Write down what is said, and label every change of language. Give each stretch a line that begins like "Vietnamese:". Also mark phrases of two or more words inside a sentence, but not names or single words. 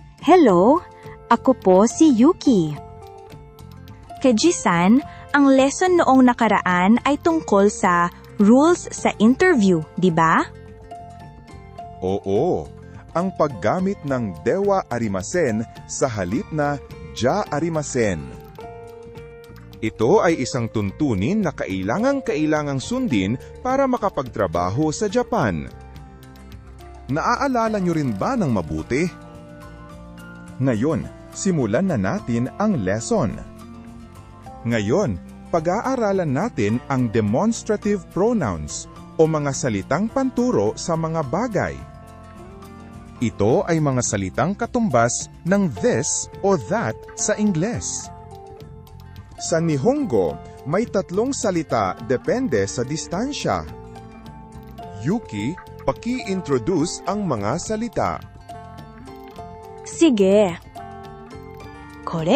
Filipino: Hello, ako po si Yuki. Keiji-san, ang lesson noong nakaraan ay tungkol sa rules sa interview, di ba? Oo, ang paggamit ng
Japanese: ではありません
Filipino: sa halip na
Japanese: じゃありません.
Filipino: Ito ay isang tuntunin na kailangang sundin para makapagtrabaho sa Japan. Naaalala nyo rin ba ng mabuti? Ngayon, simulan na natin ang lesson. Ngayon, pag-aaralan natin ang demonstrative pronouns o mga salitang panturo sa mga bagay. Ito ay mga salitang katumbas ng this o that sa Ingles. Sa Nihongo, may 3 salita depende sa distansya. Yuki, paki-introduce ang mga salita. Sige. Kore.